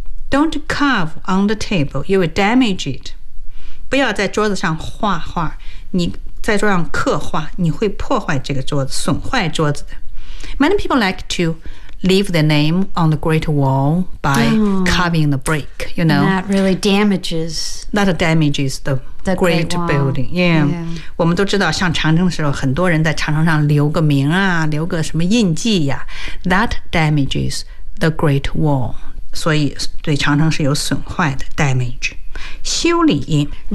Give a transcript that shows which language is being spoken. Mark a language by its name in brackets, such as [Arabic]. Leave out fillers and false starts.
[English] don't carve on the table, you will damage it. [Chinese] 不要在桌子上画画，你在桌上刻画，你会破坏这个桌子，损坏桌子的。 [English] Many people like to leave their name on the great wall by carving the brick, you know. That really damages. That damages the great building. Yeah. Yeah. [Chinese] 我们都知道像长征的时候很多人在长城上留个名啊，留个什么印记呀。 [English] That damages the great wall. [Chinese] 所以对长城是有损坏的 damage. 修理